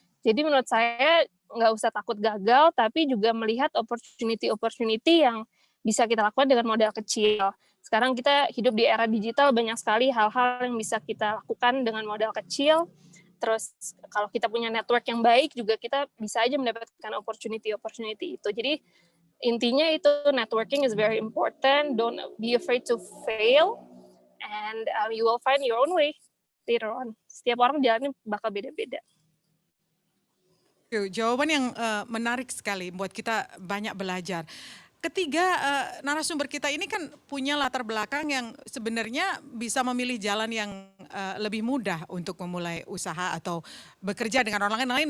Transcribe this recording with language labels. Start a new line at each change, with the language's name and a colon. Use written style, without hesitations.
Indonesian: Jadi menurut saya nggak usah takut gagal, tapi juga melihat opportunity yang bisa kita lakukan dengan modal kecil. Sekarang kita hidup di era digital, banyak sekali hal-hal yang bisa kita lakukan dengan modal kecil. Terus kalau kita punya network yang baik, juga kita bisa aja mendapatkan opportunity itu. Jadi intinya itu
English: networking is very important. Don't be afraid to fail, and you will find your own way later on.
Indonesian: Setiap orang jalannya bakal beda-beda. Jawaban yang menarik sekali buat kita banyak belajar. Ketiga narasumber kita ini kan punya latar belakang yang sebenarnya bisa memilih jalan yang lebih mudah untuk memulai usaha atau bekerja dengan orang lain.